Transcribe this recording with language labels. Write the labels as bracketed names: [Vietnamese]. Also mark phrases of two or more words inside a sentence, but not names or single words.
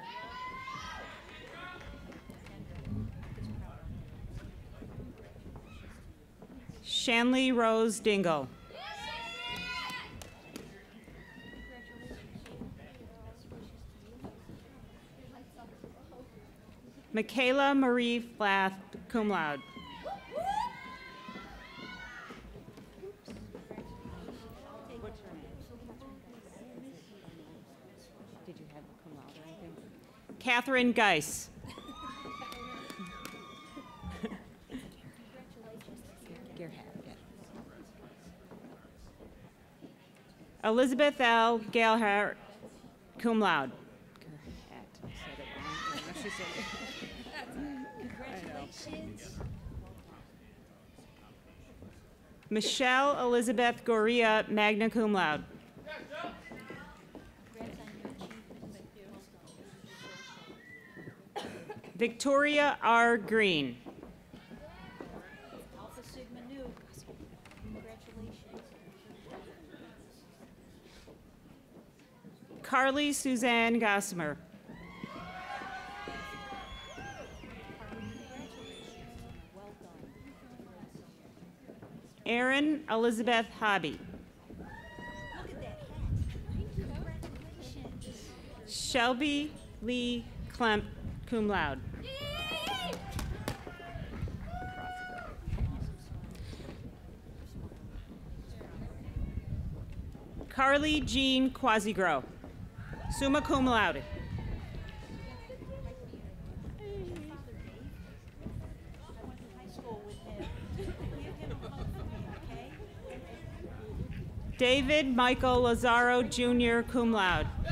[English] Shanley Rose Dingle. Michaela Marie Flath, [Latin] cum laude. [English] Did you have a [Latin] cum laude [English] or anything? Catherine Geis. Elizabeth L. Galhart, [Latin] cum laude. [English] Michelle Elizabeth Goria, [Latin] magna cum laude. [English] Victoria R. Green. Carly Suzanne Gossamer. Erin Elizabeth Hobby. Shelby Lee Klemp, [Latin] cum laude. [English] Carly Jean Quasigro, [Latin] summa cum laude. [English] David Michael Lazaro Jr., [Latin] cum laude.